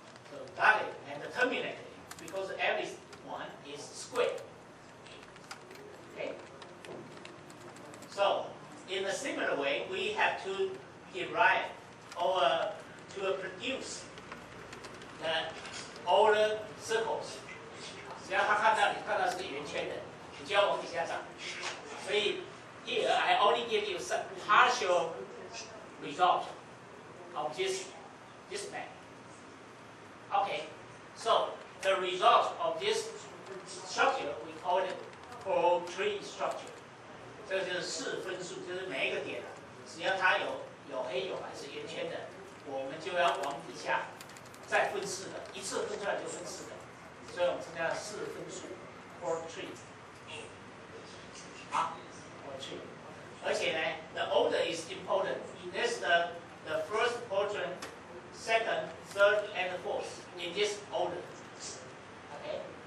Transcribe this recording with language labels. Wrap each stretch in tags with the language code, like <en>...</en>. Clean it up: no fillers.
<en>So got it and terminated it because every one is square. Okay? So in a similar way, we have to derive or to produce all the circles.</en> <zh>只要他看到是个圆圈的，你就要往底下找。</zh> <en>所以 here I only give you some partial result of this map. Okay, so the result of this structure we call it portrait structure.</en> <zh>这就是4分数，就是每一个点，只要它有黑有白是圆圈的，我们就要往底下再分4个，一次分出来就分4个，所以我们称它4分数 portrait。好 ，portrait。而且呢</zh> <en>，the order is important. This the first quadrant, second, third, and fourth in this order. Okay.</en>